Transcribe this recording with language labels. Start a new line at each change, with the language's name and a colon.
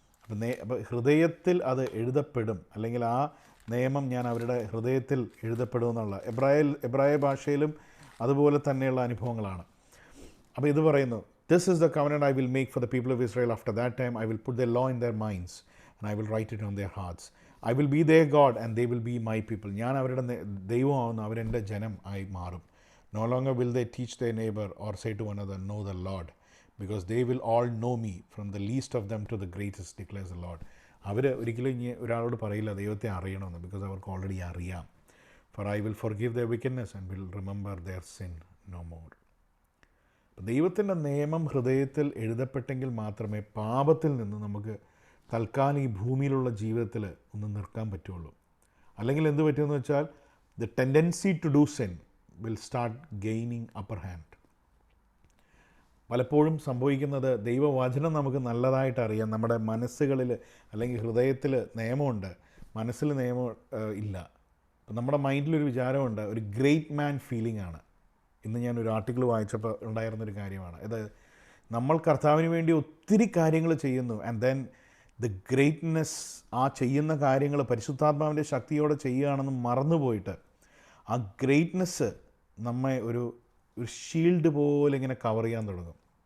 Malayalam: അപ്പം ഹൃദയത്തിൽ അത് എഴുതപ്പെടും, അല്ലെങ്കിൽ ആ നിയമം ഞാൻ അവരുടെ ഹൃദയത്തിൽ എഴുതപ്പെടും എന്നുള്ള എബ്രായ ഭാഷയിലും അതുപോലെ തന്നെയുള്ള അനുഭവങ്ങളാണ്. അപ്പോൾ ഇത് പറയുന്നു,
English: This is the covenant I will make for the people of Israel after that time I will put the law in their minds and I will write it on their hearts. I will be their God and they will be my people.
Malayalam: ഞാൻ അവരുടെ ദൈവമാവുന്നു, അവരെൻ്റെ ജനം ആയി മാറും.
English: No longer will they teach their neighbour or say to one another know the Lord, because they will all know me from the least of them to the greatest, declares the Lord.
Malayalam: അവർ ഒരിക്കലും ഇനി ഒരാളോട് പറയില്ല ദൈവത്തെ അറിയണമെന്ന്, because അവർക്ക് already അറിയാം.
English: For I will forgive their wickedness and will remember their sin no more.
Malayalam: ദൈവത്തിൻ്റെ നിയമം ഹൃദയത്തിൽ എഴുതപ്പെട്ടെങ്കിൽ മാത്രമേ പാപത്തിൽ നിന്ന് നമുക്ക് തൽക്കാലം ഈ ഭൂമിയിലുള്ള ജീവിതത്തിൽ ഒന്ന് നിൽക്കാൻ പറ്റുള്ളൂ. അല്ലെങ്കിൽ എന്ത് പറ്റുമെന്ന് വെച്ചാൽ
English: the tendency to do sin will start gaining upper hand.
Malayalam: പലപ്പോഴും സംഭവിക്കുന്നത്, ദൈവവചനം നമുക്ക് നല്ലതായിട്ട് അറിയാം, നമ്മുടെ മനസ്സുകളിൽ അല്ലെങ്കിൽ ഹൃദയത്തിൽ നിയമമുണ്ട്, മനസ്സിൽ നിയമം ഇല്ല. അപ്പം നമ്മുടെ മൈൻഡിലൊരു വിചാരമുണ്ട്, ഒരു ഗ്രേറ്റ് മാൻ ഫീലിംഗ് ആണ്. ഇന്ന് ഞാനൊരു ആർട്ടിക്കിൾ വായിച്ചപ്പോൾ ഉണ്ടായിരുന്നൊരു കാര്യമാണ്. അത് നമ്മൾ കർത്താവിന് വേണ്ടി ഒത്തിരി കാര്യങ്ങൾ ചെയ്യുന്നു, ആൻഡ് ദെൻ ദ ഗ്രേറ്റ്നെസ്, ആ ചെയ്യുന്ന കാര്യങ്ങൾ പരിശുദ്ധാത്മാവിൻ്റെ ശക്തിയോടെ ചെയ്യുകയാണെന്ന് മറന്നുപോയിട്ട് ആ ഗ്രേറ്റ്നെസ് നമ്മെ ഒരു ഷീൽഡ് പോലെ ഇങ്ങനെ കവർ ചെയ്യാൻ തുടങ്ങും.